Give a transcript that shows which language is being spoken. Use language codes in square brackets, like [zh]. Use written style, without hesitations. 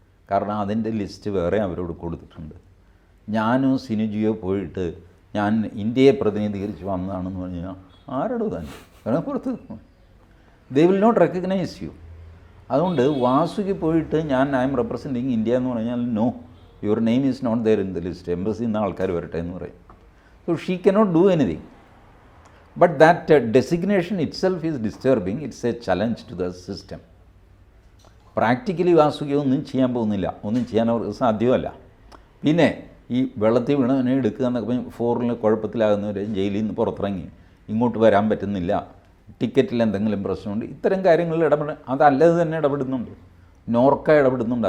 [ml] കാരണം അതിൻ്റെ ലിസ്റ്റ് വേറെ അവരോട് കൊടുത്തിട്ടുണ്ട്. ഞാനോ സിനുജിയോ പോയിട്ട് ഞാൻ ഇന്ത്യയെ പ്രതിനിധീകരിച്ച് വന്നതാണെന്ന് പറഞ്ഞാൽ ആരോട് തന്നെ വേണം പുറത്ത്? [en] They will not recognise you. [ml] അതുകൊണ്ട് വാസുകി പോയിട്ട് [en] I'm representing India [ml] എന്ന് പറഞ്ഞാൽ [en] no, your name is not there in the list, [ml] എംബസിയിൽ നിന്ന് ആൾക്കാർ വരട്ടെ എന്ന് പറയും. [en] So she cannot do anything. But that designation itself is disturbing. It's a challenge to the system. [ml] Practically Vasuki ഒന്നും ചെയ്യാൻ പോകുന്നില്ല, ഒന്നും ചെയ്യാൻ അവർക്ക് സാധ്യമല്ല. പിന്നെ ഈ വെള്ളത്തിൽ വീണവനെ എടുക്കുക എന്നൊക്കെ ഫോറിന് കുഴപ്പത്തിലാകുന്നവർ ജയിലിൽ നിന്ന് പുറത്തിറങ്ങി ഇങ്ങോട്ട് വരാൻ പറ്റുന്നില്ല, ടിക്കറ്റിൽ എന്തെങ്കിലും പ്രശ്നമുണ്ട്, ഇത്തരം കാര്യങ്ങളിൽ അതല്ലത് തന്നെ ഇടപെടുന്നുണ്ട്. നോർക്ക ഇടപെടുന്നുണ്ട്.